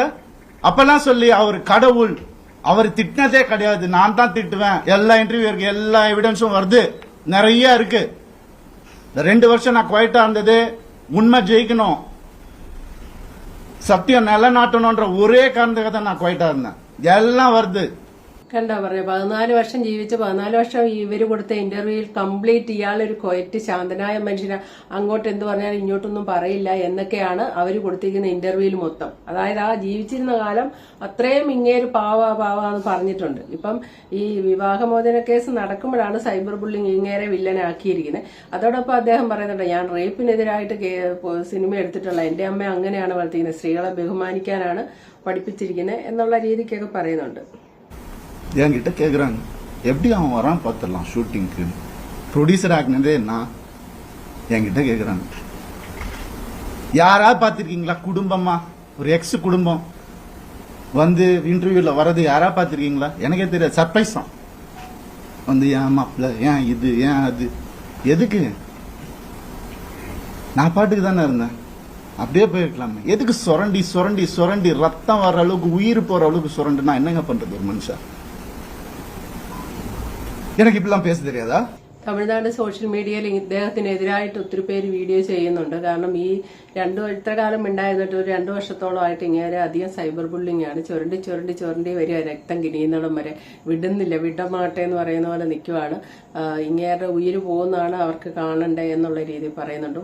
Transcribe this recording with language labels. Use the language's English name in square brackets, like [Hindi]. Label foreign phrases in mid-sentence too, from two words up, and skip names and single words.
[Tamil] அப்பெல்லாம் சொல்லி அவர் கடவுள், அவர் திட்டினதே கிடையாது, நான் தான் திட்டுவேன். எல்லா இன்டர்வியூ இருக்கு, எல்லா எவிடன்ஸும் வருது, நிறைய இருக்கு. இந்த 2 வருஷம் நான் குவைட்டா இருந்தது உண்மை ஜெயிக்கணும், சத்தியம் நிலநாட்டணும்ன்ற ஒரே காரணத்துக்காக தான் நான் குவைட்டா இருந்தேன். எல்லாம் வருது. [Malayalam] കണ്ടാ പറയാ, 14 വർഷം ജീവിച്ച് 14 വർഷം ഇവര് കൊടുത്ത ഇന്റർവ്യൂവിൽ കംപ്ലീറ്റ് ഇയാളൊരു കൊയറ്റ് ശാന്തനായ മനുഷ്യനെ, അങ്ങോട്ട് എന്ത് പറഞ്ഞാലും ഇങ്ങോട്ടൊന്നും പറയില്ല എന്നൊക്കെയാണ് അവര് കൊടുത്തിരിക്കുന്ന ഇന്റർവ്യൂവിൽ മൊത്തം. അതായത് ആ ജീവിച്ചിരുന്ന കാലം അത്രയും ഇങ്ങേര് പാവാന്ന് പറഞ്ഞിട്ടുണ്ട്. ഇപ്പം ഈ വിവാഹമോചന കേസ് നടക്കുമ്പോഴാണ് [English] cyber bullying [Malayalam] ഇങ്ങേരെ വില്ലനാക്കിയിരിക്കുന്നത്. അതോടൊപ്പം അദ്ദേഹം പറയുന്നുണ്ട്, ഞാൻ റേപ്പിനെതിരായിട്ട് സിനിമ എടുത്തിട്ടുള്ള, എന്റെ അമ്മ അങ്ങനെയാണ് വളർത്തിക്കുന്നത്, സ്ത്രീകളെ ബഹുമാനിക്കാനാണ് പഠിപ്പിച്ചിരിക്കുന്നത് എന്നുള്ള രീതിക്കൊക്കെ പറയുന്നുണ്ട്. [Tamil] என்கிட்ட கேக்குறாங்க எப்படி அவன் வரான் பார்த்துடலாம் ஷூட்டிங்க்கு, ப்ரொடியூசர் ஆகினதே நான். என்கிட்ட கேக்குறாங்க யாராவது பார்த்திருக்கீங்களா குடும்பமா, ஒரு எக்ஸ் குடும்பம் வந்து இன்டர்வியூல வர்றது யாரா பார்த்திருக்கீங்களா? எனக்கே தெரியாது. சர்ப்ரைஸ் தான் வந்து, ஏன் மாப்பிள்ள, ஏன் இது, ஏன் அது, எதுக்கு? நான் பாட்டுக்கு தானே இருந்தேன், அப்படியே போயிருக்கலாமே. எதுக்கு சுரண்டி சுரண்டி சுரண்டி ரத்தம் வர்ற அளவுக்கு, உயிர் போற அளவுக்கு சுரண்டுனா என்னங்க பண்றது ஒரு மனுஷன்? எனக்கு இப்படிலாம் பேச தெரியாதா? [Malayalam] തമിഴ്നാട് [English] social media [Malayalam] ഇദ്ദേഹത്തിനെതിരായിട്ട് ഒത്തിരി പേര് വീഡിയോ ചെയ്യുന്നുണ്ട്. കാരണം ഈ ഇത്ര കാലം ഉണ്ടായിരുന്നിട്ട് ഒരു 2 വർഷത്തോളമായിട്ട് ഇങ്ങനെ അധികം [English] cyber bullying [Malayalam] ആണ്. ചുരണ്ടി വരിക, രക്തം കിനിയുന്നിടം വരെ വിടുന്നില്ല, വിടമാട്ടെ എന്ന് പറയുന്ന പോലെ നിൽക്കുവാണ്. ഇങ്ങേരുടെ ഉയിര് പോകുന്നതാണ് അവർക്ക് കാണണ്ടേ എന്നുള്ള രീതിയിൽ പറയുന്നുണ്ട്.